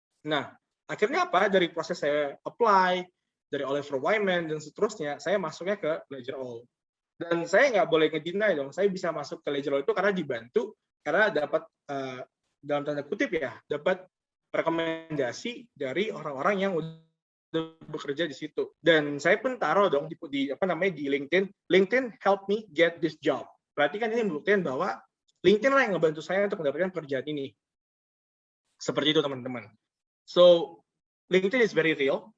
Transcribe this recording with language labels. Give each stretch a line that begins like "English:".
Indonesian: Nah, akhirnya apa? Dari proses saya apply, dari Oliver Wyman dan seterusnya, saya masuknya ke Ledger All. Dan saya nggak boleh ngedeny dong, saya bisa masuk ke Ledger All itu karena dibantu, karena dapat dalam tanda kutip ya, dapat rekomendasi dari orang-orang yang udah bekerja di situ. Dan saya pun taruh dong di LinkedIn.
English: LinkedIn help me get this job.
Indonesian: Berarti kan ini membuktikan bahwa LinkedIn lah yang ngebantu saya untuk mendapatkan pekerjaan ini. Seperti itu teman-teman.
English: So LinkedIn is very real.